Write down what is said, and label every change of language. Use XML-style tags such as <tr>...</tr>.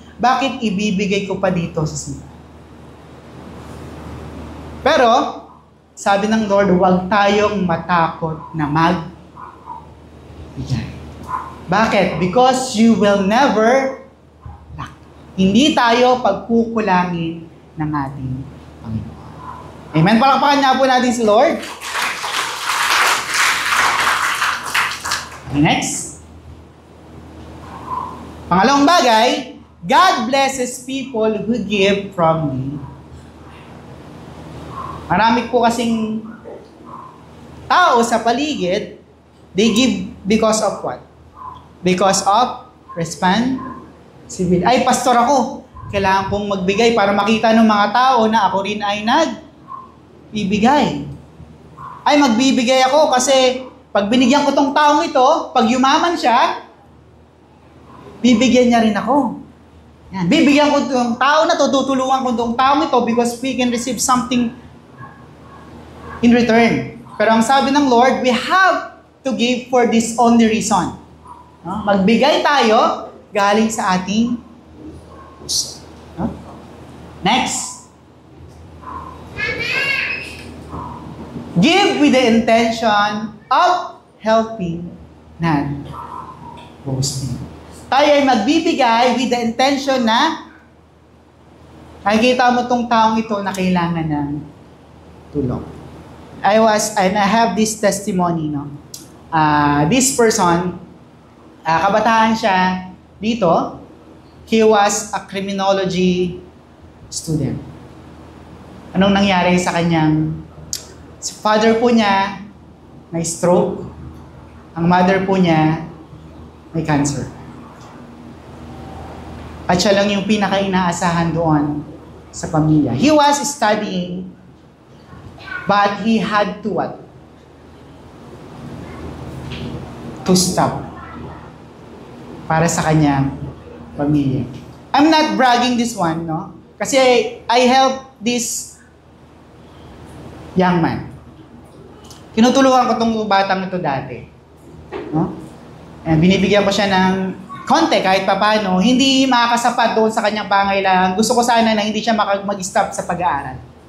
<tl>Bakit ibibigay ko pa dito sa simbahan? Pero, sabi ng Lord, huwag tayong matakot na magbigay. Bakit?</tl> <en>Because you will never lack.</en> <tl>Hindi tayo pagkukulangin ng ating Panginoon. Amen? Palakpakan niya po natin si Lord.</tl> <en>Next.</en> <tl>Pangalawang bagay,</tl> <en>God blesses people who give from me.</en> <tl>Marami po kasing tao sa paligid,</tl> <en>they give because of what? Because of responsibility.</en> <tl>Ay, pastor ako. Kailangan kong magbigay para makita ng mga tao na ako rin ay nagbibigay. Ay, magbibigay ako kasi pag binigyan ko tong taong ito, pag yumaman siya, bibigyan niya rin ako. Yan. Bibigyan ko tong tao na to, tutulungan ko tong taong ito</tl> <en>because we can receive something in return.</en> <tl>Pero ang sabi ng Lord,</tl> <en>we have to give for this only reason. No?</en> <tl>Magbigay tayo galing sa ating puso. No? Next.</tl> <en>Give with the intention of helping, not boasting.</en> <tl>Tayo ay magbibigay</tl> <en>with the intention</en> <tl>na nakikita mo tong taong ito na kailangan ng tulong.</tl> <en>I have this testimony, no? This person,</en> <tl>kabataan siya dito.</tl> <en>He was a criminology student.</en> <tl>Anong nangyari sa kanyang father po niya may stroke. Ang mother po niya may cancer. At siya lang yung pinaka-inaasahan doon sa pamilya.</tl> <en>He was studying, but he had to what? To stop</en> <tl>para sa kanyang pamilya.</tl> <en>I'm not bragging this one, no? Kasi I helped this young man.</en> <tl>Tinutulungan ko tong batang ito dati. No? And binibigyan ko siya ng konti kahit papaano, hindi makakasapat doon sa kanyang pangailangan. Gusto ko sana na hindi siya mag-stop sa pag-aaral.</tl>